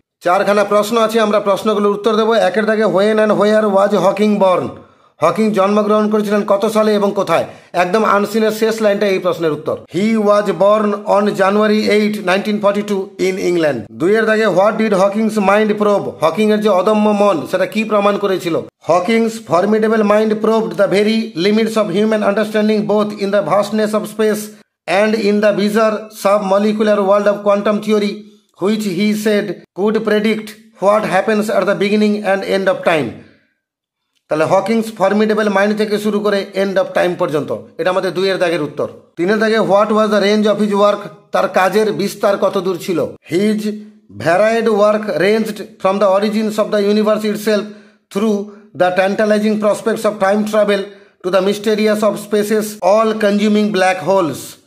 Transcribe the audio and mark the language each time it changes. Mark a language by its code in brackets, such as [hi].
[bn] 4খানা প্রশ্ন আছে, আমরা প্রশ্নগুলোর উত্তর দেবো। 1 দাগে [en] when and where was Hawking born, [bn] Hawking জন্মগ্রহণ করেছিলেন কত সালে এবং কোথায়, একদম আনসিনের শেষ লাইনটা এই প্রশ্নের উত্তর। [en] He was born on January 8, 1942 in England. [bn] 2 দাগে [en] what did Hawking's mind probe, [bn] Hawking এর যে অদম্য মন সেটা কি প্রমাণ করেছিল। [en] Hawking's formidable mind probed the very limits of human understanding both in the vastness of space and in the bizarre sub-molecular world of quantum theory, which he said could predict what happens at the beginning and end of time. [bn] তাহলে [en] Hawking's formidable mind [bn] থেকে শুরু করে [en] end of time [bn] পর্যন্ত, এটা আমাদের 2 দাগের উত্তর। 3 দাগে [en] what was the range of his work, [bn] তার কাজের বিস্তার কত দূর ছিল। [en] His varied work ranged from the origins of the universe itself through the tantalising prospects of time travel to the mysterious of spaces all consuming black holes.